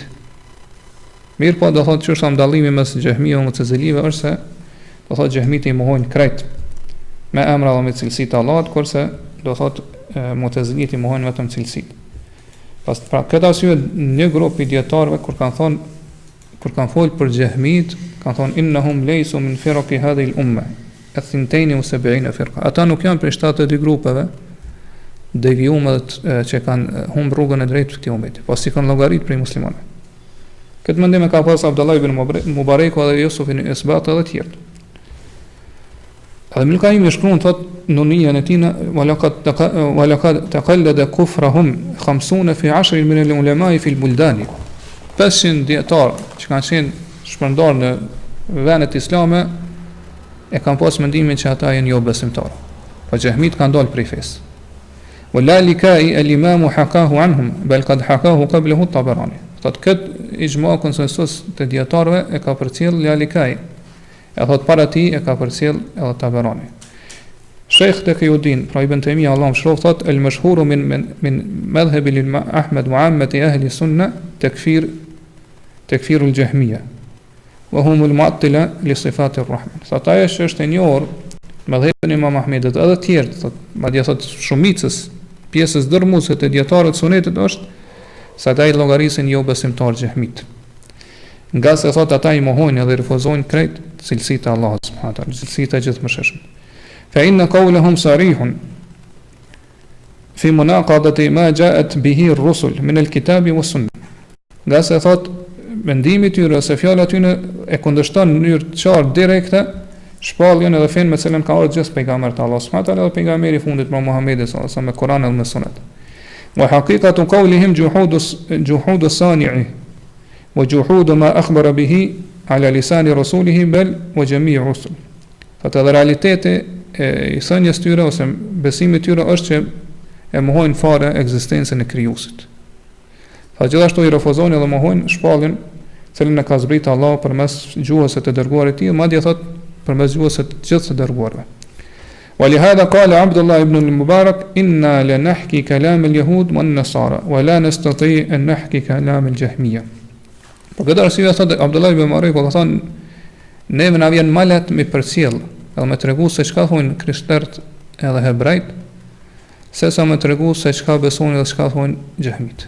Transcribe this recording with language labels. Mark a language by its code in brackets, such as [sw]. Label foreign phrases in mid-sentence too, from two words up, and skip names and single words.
[sq] Mirë po do thotë që është ndallimi mes Xehmi dhe Mu'tazilive është se do thotë Xehmit i mohojnë krejt me emra dhe me cilësitë e Allahut, kurse do thot Mu'taziliti mohojnë vetëm cilësitë. Pas pra këtë arsye një grup i dietarëve kur kanë folë për xehmit, kanë thonë [ar] إنهم ليسوا من فرق هذه الأمة اثنتين وسبعين فرقة. [sq] Ata nuk janë prej 72 grupeve devijumet që kanë humbur rrugën e drejtë të këtij umeti, pasi kanë llogarit prej muslimanëve. Këtë mendim e ka pas Abdullah ibn Mubarak dhe Yusuf ibn Isbat edhe të tjerë. Edhe Ibn Qayyim e shkruan thot në nijen e tij [ar] ولقد تقلد كفرهم 50 في 10 من العلماء في البلدان. [sq] 500 dietar që kanë qenë shpërndar në vendet islame e kanë pas mendimin që ata janë jo besimtarë. Po xehmit kanë dalë prej fesë. [ar] واللالكائي الإمام حكاه عنهم بل قد حكاه قبله الطبراني. [sq] Thot këtë ijma konsensus të dietarëve e ka përcjell Lalikai. E thot para ti e ka përcjell edhe Tabarani. [ar] Sheikh Taqiyuddin, pra Ibn Taymija [sq] Allahu mëshiroft, thot [ar] المشهور من مذهب أحمد وعامة أهل السنة تكفير الجهمية وهم المعطلة لصفات الرحمن. [sq] Thot ajo është e njohur madhhabin e Imam Ahmedit edhe të tjerë, thot madje thot shumicës pjesës dërmuese të dietarëve të sunetit është se ata i llogarisin jo besimtar xehmit. Nga se thot ata i mohojnë dhe refuzojnë krejt cilësitë e Allahut [ar] سبحانه وتعالى, [sq] cilësitë e gjithëmshëshme. [ar] فإن قولهم صريح في مناقضة ما جاءت به الرسل من الكتاب والسنة. [sq] Nga se thot mendimi i tyre ose fjala e tyre e kundërshton në mënyrë të qartë direkte shpalljen edhe fen me cilën ka ardhur gjithë pejgamberi [ar] الله سبحانه وتعالى [sq] dhe pejgamberi i fundit Muhamedi [ar] صلى الله عليه وسلم [sq] me Kur'anin dhe me Sunet. [ar] وحقيقة قولهم جحود الصانع وجحود ما أخبر به على لسان رسوله بل وجميع الرسل. [sq] Fatë dhe realiteti i thënies tyre ose besimi tyre është që e mohojnë fare ekzistencën e krijuesit. Fa gjithashtu i refuzojnë dhe mohojnë shpalljen cilën e ka zbritur Allahu përmes gjuhës së të dërguarit të tij, madje thot përmes gjuhës së të gjithë të dërguarve. [ar] ولهذا قال عبد الله بن المبارك إنا لنحكي كلام اليهود والنصارى ولا نستطيع أن نحكي كلام الجهمية. [sq] Për arsye thot Abdullah ibn Mubarak ka thënë ne na vjen malet me përcjell, edhe me tregu se çka thonë krishterët edhe hebrejt, sesa me tregu se çka besojnë dhe çka thonë xehmit.